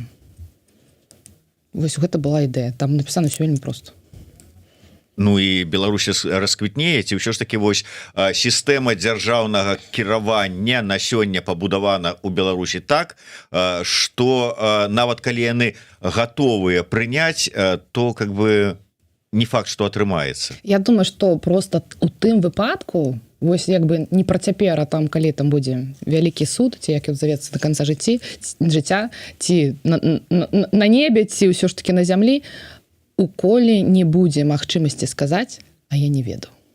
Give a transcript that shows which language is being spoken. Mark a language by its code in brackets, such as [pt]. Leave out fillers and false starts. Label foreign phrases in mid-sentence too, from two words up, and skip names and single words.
[be] Вось гэта была ідэя, там напісана ўсё вельмі проста. Ну і Беларусь расквітнее, ці ўсё ж такі вось сістэма дзяржаўнага кіравання на сёння пабудавана ў Беларусі так, што нават калі яны гатовыя прыняць, [ru] то как бы не факт что атрымаецца. [be] Я думаю, што просто у тым выпадку вось як бы не пра цяпер, а там калі там будзе вялікі суд, ці як ён завецца да канца жыцця, ці на небе, ці ўсё ж таки на зямлі, уколе не будзе магчымасці сказаць, а я не ведаю.